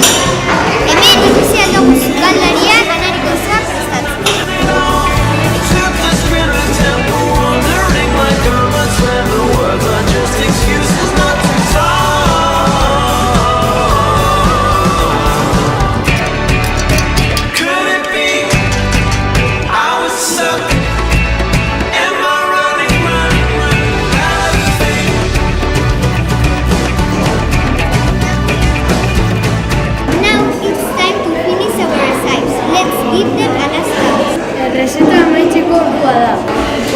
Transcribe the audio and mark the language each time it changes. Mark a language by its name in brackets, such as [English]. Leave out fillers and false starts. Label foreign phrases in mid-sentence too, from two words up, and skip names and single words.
[Basque] Hemen ikusi musukaldaria janariko zer prestatzen. [English] Toothless winter temple, wandering like hermits when the words are just excuses not to talk. Could it be I was stuck? Am I running out of faith? Now it's time to finish our recipes. Let's give them a last touch. [Basque] Errezeta amaitzeko ordua da.